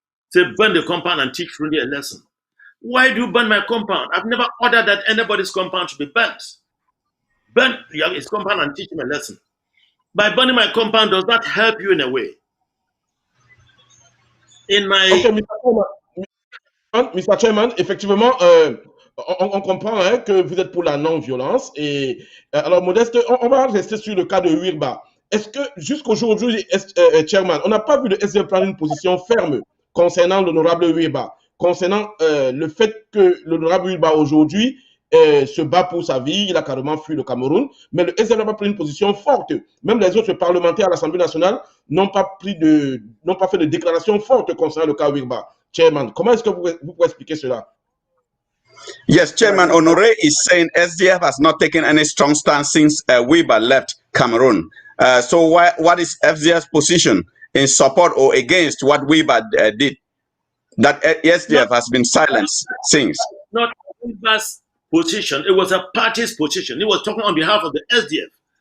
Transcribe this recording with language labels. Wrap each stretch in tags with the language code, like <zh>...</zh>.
<en>Say, burn the compound and teach Fru Ndi a lesson. Why do you burn my compound? I've never ordered that anybody's compound should be burnt. Burn his compound and teach him a lesson. By burning my compound, does that help you in a way? In my... Okay, Mr.</en> <fr>Chairman, effectivement, on comprend hein, que vous êtes pour la non-violence. Et alors, Modeste, on va rester sur le cas de Wirba. Est-ce que jusqu'aujourd'hui, Chairman, on n'a pas vu le SDF prendre une position ferme concernant l'honorable Wirba, concernant le fait que l'honorable Wirba aujourd'hui se bat pour sa vie, il a carrément fui le Cameroun, mais le SDF n'a pas pris une position forte. Même les autres parlementaires à l'Assemblée nationale n'ont pas fait de déclaration forte concernant le cas Wirba. Chairman, comment est-ce que vous pouvez expliquer cela?</fr> <en>Yes, Chairman Honore is saying SDF has not taken any strong stance since Weber left Cameroon. So what is FDF's position in support or against what Weber did? That SDF has been silenced since. Not Weber's position, it was a party's position. He was talking on behalf of the SDF.</en>